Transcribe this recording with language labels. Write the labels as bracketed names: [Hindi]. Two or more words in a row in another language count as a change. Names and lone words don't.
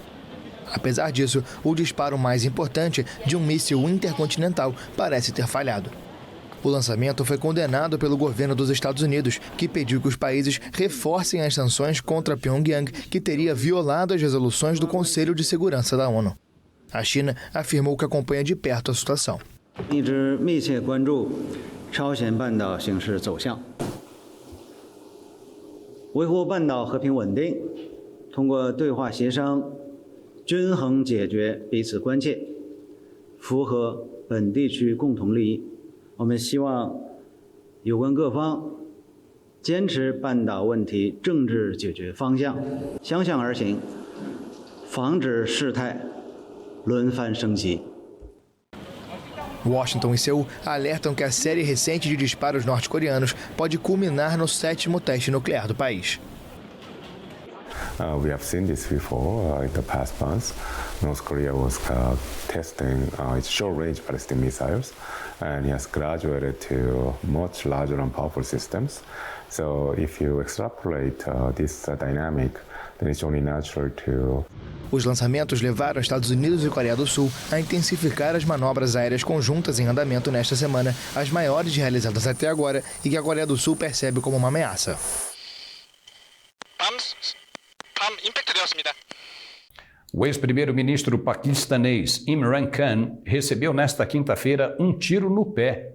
[Portuguese] Apesar disso, o disparo mais importante de um míssil intercontinental parece ter falhado. O lançamento foi condenado pelo governo dos Estados Unidos, que pediu que os países reforcem as sanções contra Pyongyang, que teria violado as resoluções do Conselho de Segurança da ONU. A China afirmou que acompanha de perto a situação. [Chinese] 一直密切关注朝鲜半岛形势走向，维护半岛和平稳定，通过对话协商，均衡解决彼此关切，符合本地区共同利益。我们希望有关各方坚持半岛问题政治解决方向，相向而行，防止事态轮番升级。 [Portuguese] Washington e Seul alertam que a série recente de disparos norte-coreanos pode culminar no 7º teste nuclear do país. [English] We have seen this before in the past months. North Korea was testing its short-range ballistic missiles, and it has graduated to much larger and powerful systems. So if you extrapolate this dynamic, then it's only natural to... [Portuguese] Os lançamentos levaram Estados Unidos e Coreia do Sul a intensificar as manobras aéreas conjuntas em andamento nesta semana, as maiores realizadas até agora e que a Coreia do Sul percebe como uma ameaça. O ex-primeiro-ministro paquistanês Imran Khan recebeu nesta quinta-feira um tiro no pé.